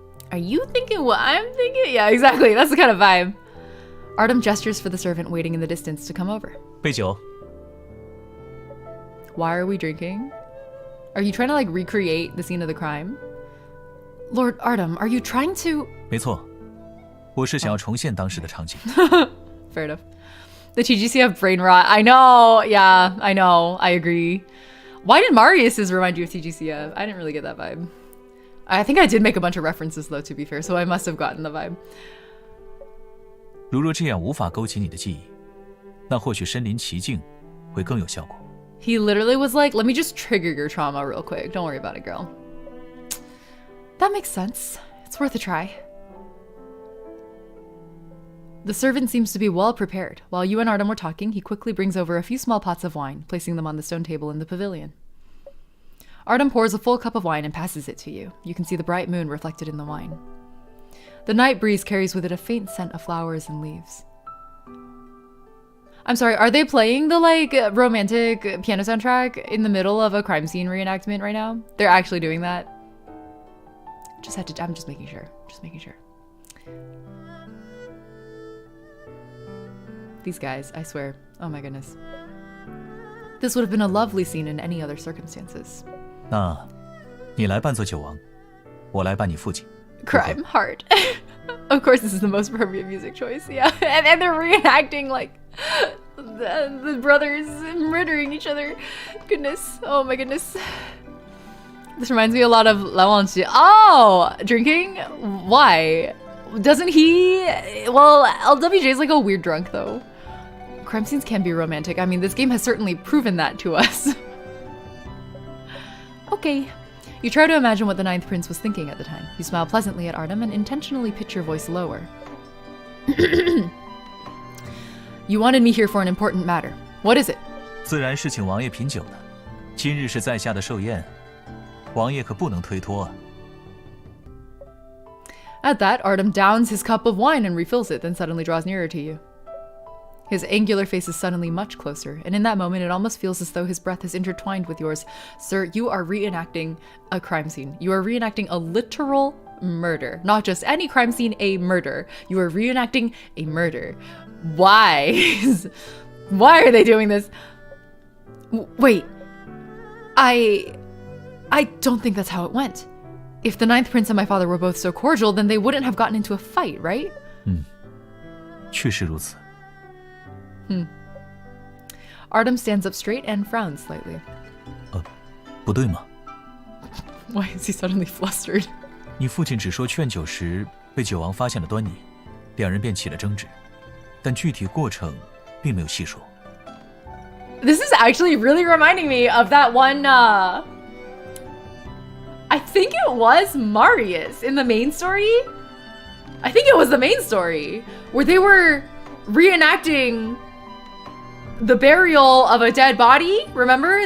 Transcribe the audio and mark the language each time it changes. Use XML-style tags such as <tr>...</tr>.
<en>Are you thinking what I'm thinking? Yeah, exactly. That's the kind of vibe. Artem gestures for the servant waiting in the distance to come over.</en> <zh>杯酒。</zh> <en>Why are we drinking? Are you trying to like recreate the scene of the crime? Lord Artem, are you trying to...</en> <zh>没错，我是想要重现当时的场景。</zh> <en>Fair enough. The TGCF brain rot. I know. Yeah, I know. I agree. Why did Marius remind you of TGCF? I didn't really get that vibe. I think I did make a bunch of references though, to be fair, so I must have gotten the vibe.</en> <zh>如若这样无法勾起你的记忆，那或许身临其境会更有效果。</zh> <en>He literally was like, let me just trigger your trauma real quick. Don't worry about it, girl. That makes sense. It's worth a try. The servant seems to be well prepared. While you and Artem were talking, he quickly brings over a few small pots of wine, placing them on the stone table in the pavilion. Artem pours a full cup of wine and passes it to you. You can see the bright moon reflected in the wine. The night breeze carries with it a faint scent of flowers and leaves. I'm sorry, are they playing the like romantic piano soundtrack in the middle of a crime scene reenactment right now? They're actually doing that? I'm just making sure. Just making sure. These guys, I swear. Oh my goodness. This would have been a lovely scene in any other circumstances.</en> <zh>那，你来扮作酒王，我来扮你父亲。</zh> <en>Crime, hard. Of course, this is the most appropriate music choice, yeah. And they're reenacting like the brothers murdering each other. Goodness, oh my goodness. This reminds me a lot of La Wanchi. Oh, drinking? Why? Doesn't he? Well, LWJ is like a weird drunk though. Crime scenes can be romantic. I mean, this game has certainly proven that to us. Okay. You try to imagine what the Ninth Prince was thinking at the time. You smile pleasantly at Artem and intentionally pitch your voice lower. You wanted me here for an important matter. What is it?</en> <zh>自然是请王爷品酒的。今日是在下的寿宴，王爷可不能推脱啊。</zh> <en>At that, Artem downs his cup of wine and refills it, then suddenly draws nearer to you. His angular face is suddenly much closer, and in that moment it almost feels as though his breath is intertwined with yours. Sir, you are reenacting a crime scene. You are reenacting a literal murder. Not just any crime scene, a murder. You are reenacting a murder. Why? Why are they doing this? Wait. I don't think that's how it went. If the Ninth Prince and my father were both so cordial, then they wouldn't have gotten into a fight, right?</en> <zh>确实如此。</zh> <en>Artem stands up straight and frowns slightly.</en> <zh>不对吗？</zh> <en>Why is he suddenly flustered?</en> <zh>你父亲只说劝酒时被酒王发现了端倪，两人便起了争执，但具体过程并没有细说。</zh> <en>This is actually really reminding me of that one, I think it was Marius in the main story. I think it was the main story where they were reenacting the burial of a dead body. Remember?</en>